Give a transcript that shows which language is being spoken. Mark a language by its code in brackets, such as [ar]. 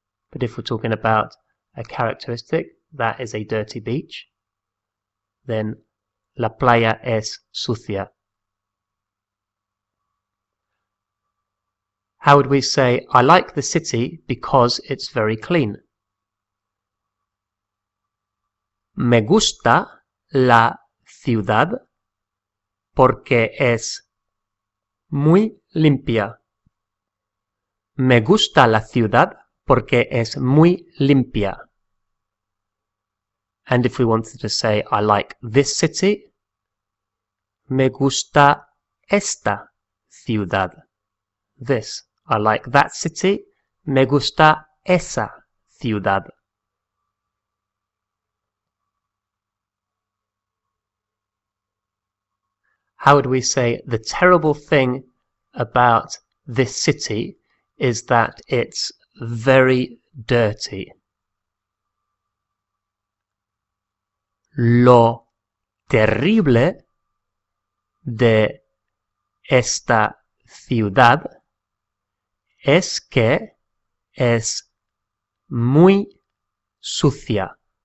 [en] But if we're talking about a characteristic, that is a dirty beach, then [es] la playa es sucia. [en] How would we say, I like the city because it's very clean? [es] Me gusta la ciudad porque es muy limpia. Me gusta la ciudad porque es muy limpia. [en] And if we wanted to say, I like this city, [es] me gusta esta ciudad. [en] This. I like that city, [es] me gusta esa ciudad. [en] How would we say the terrible thing about this city is that it's very dirty? [es] Lo terrible de esta ciudad es que es muy sucia.